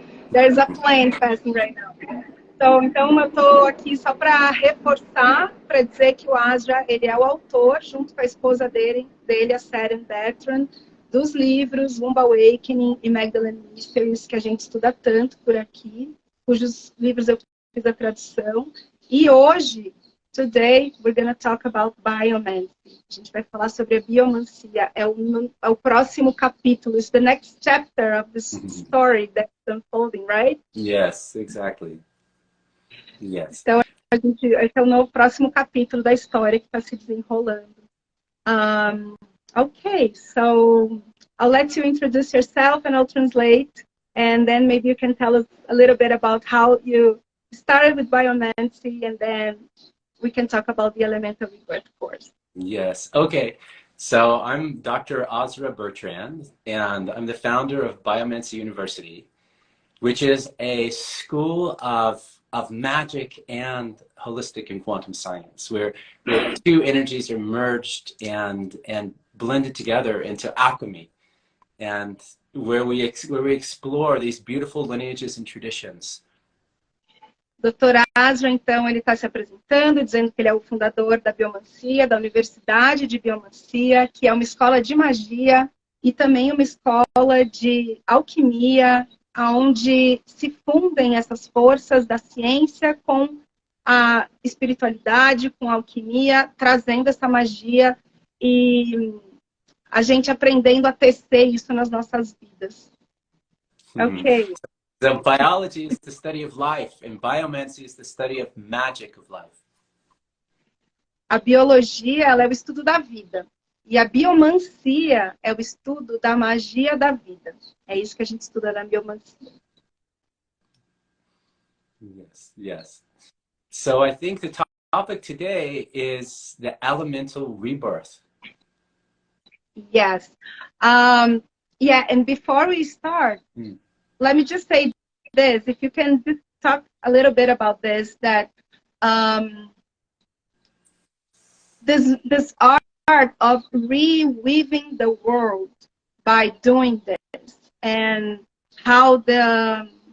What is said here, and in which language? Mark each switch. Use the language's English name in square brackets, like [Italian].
[English] There's a plane passing right now. [Portuguese] Então eu estou aqui só para reforçar, para dizer que o Asra, ele é o autor, junto com a esposa dele a Sharon Bertrand, dos livros Womb Awakening e Magdalene Mysteries, que a gente estuda tanto por aqui, cujos livros eu fiz a tradução. E hoje, [English] today, we're going to talk about biomancy. [Portuguese] A gente vai falar sobre a biomancia. É o próximo capítulo. [English] It's the next chapter of this story that's unfolding, right? Yes, exactly. Yes. [Portuguese] Então, esse é o próximo capítulo da história que está se desenrolando. [English] Okay, so I'll let you introduce yourself and I'll translate, and then maybe you can tell us a little bit about how you started with biomancy, and then we can talk about the elemental rebirth course. Yes, okay. So I'm Dr. Asra Bertrand, and I'm the founder of Biomancy University, which is a school of magic and holistic and quantum science, where two energies are merged and blended together into alchemy, and where we explore these beautiful lineages and traditions. [Portuguese] Dr. Asra, então, ele está se apresentando, dizendo que ele é o fundador da Biomancia, da Universidade de Biomancia, que é uma escola de magia e também uma escola de alquimia, onde se fundem essas forças da ciência com a espiritualidade, com a alquimia, trazendo essa magia e a gente aprendendo a tecer isso nas nossas vidas. Ok. [English] So biology is the study of life, and biomancy is the study of magic of life. [Portuguese] A biologia, ela é o estudo da vida. E a biomancia é o estudo da magia da vida. É isso que a gente estuda na biomancia. [English] Yes, yes. So I think the topic today is the elemental rebirth. Yes. Yeah, and before we start, let me just say this. If you can just talk a little bit about this, that this art of reweaving the world by doing this, and how the